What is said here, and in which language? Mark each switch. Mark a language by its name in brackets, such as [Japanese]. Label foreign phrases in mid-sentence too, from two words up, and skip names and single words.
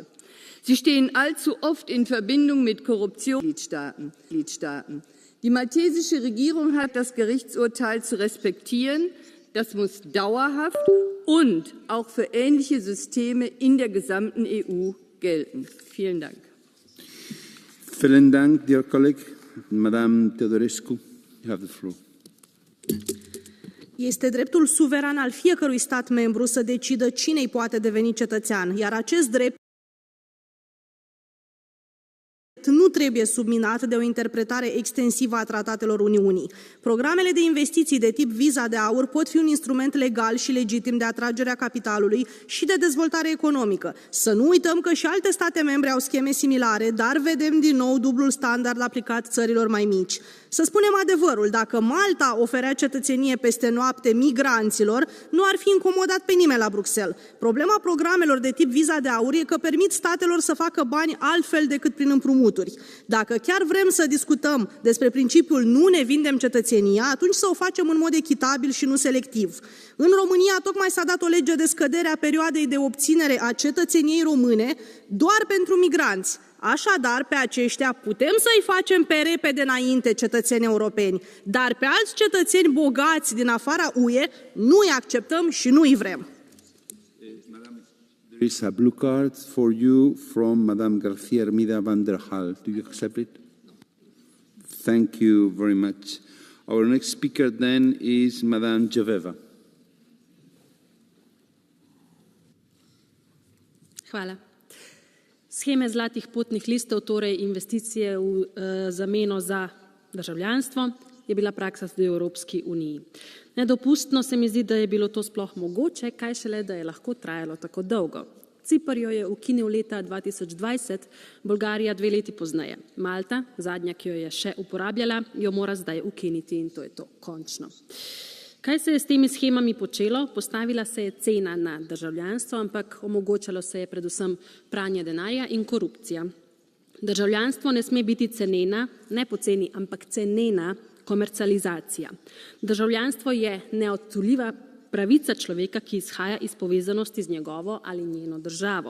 [German] Sie stehen allzu oft in Verbindung mit Korruption in Mitgliedstaaten. Die maltesische Regierung hat das Gerichtsurteil zu respektieren. Das muss dauerhaft und auch für ähnliche Systeme in der gesamten EU gelten. Vielen Dank. Vielen Dank, [English] dear colleague. Madame Teodorescu, you have the floor. [Romanian] Este dreptul suveran al fiecărui stat membru să decidă cine îi poate deveni cetățean, iar acest drept nu trebuie subminat de o interpretare extensivă a tratatelor Uniunii. Programele de investiții de tip Viza de Aur pot fi un instrument legal și legitim de atragere a capitalului și de dezvoltare economică. Să nu uităm că și alte state membre au scheme similare, dar vedem din nou dublul standard aplicat țărilor mai mici. Să spunem adevărul, dacă Malta oferea cetățenie peste noapte migranților, nu ar fi incomodat pe nimeni la Bruxelles. Problema programelor de tip Viza de Aur e că permit statelor să facă bani altfel decât prin împrumuturi. Dacă chiar vrem să discutăm despre principiul nu ne vindem cetățenia, atunci să o facem în mod echitabil și nu selectiv. În România tocmai s-a dat o lege de scădere a perioadei de obținere a cetățeniei române doar pentru migranți. Așadar, pe aceștia putem să-i facem pe repede înainte cetățeni europeni, dar pe alți cetățeni bogați din afara UE nu îi acceptăm și nu îi vrem. [English] There is a blue card for you from Madame Garcia Hermida van der Hal. Do you accept it? Thank you very much. Our next speaker then is Madame Joveva. [Slovenian] Hvala. Sheme zlatih potnih listov, torej investicije v zameno za državljanstvo, je bila praksa tudi v Evropski uniji. Nedopustno se mi zdi, da je bilo to sploh mogoče, kaj šele, da je lahko trajalo tako dolgo. Cipr jo je ukinil leta 2020, Bolgarija 2 leti pozneje. Malta, zadnja, ki jo je še uporabljala, jo mora zdaj ukiniti in to je to, končno. Kaj se je s temi shemami počelo? Postavila se je cena na državljanstvo, ampak omogočalo se je predvsem pranje denarja in korupcija. Državljanstvo ne sme biti cenena, ne poceni, ampak cenena komercializacija. Državljanstvo je neodtuljiva pravica človeka, ki izhaja iz povezanosti z njegovo ali njeno državo.